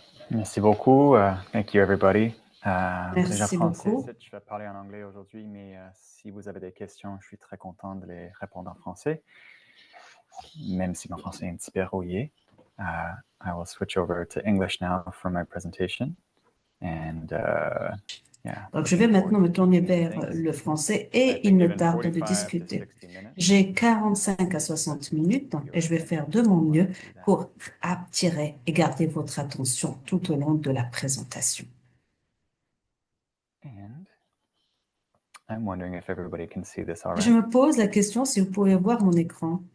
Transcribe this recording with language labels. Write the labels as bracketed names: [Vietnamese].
[French] Merci beaucoup. [English] Thank you, everybody. [French] Merci beaucoup. Je vais parler en anglais aujourd'hui, mais si vous avez des questions, je suis très content de les répondre en français, même si mon français est un petit peu rouillé. [English] I will switch over to English now for my presentation. And, [French] Donc, je vais maintenant me tourner vers le français et il me tarde de discuter. J'ai 45 à 60 minutes et je vais faire de mon mieux pour attirer et garder votre attention tout au long de la présentation. [English] And I'm wondering if everybody can see this all [French] Je [English] right. [French] me pose la question si vous pouvez voir mon écran.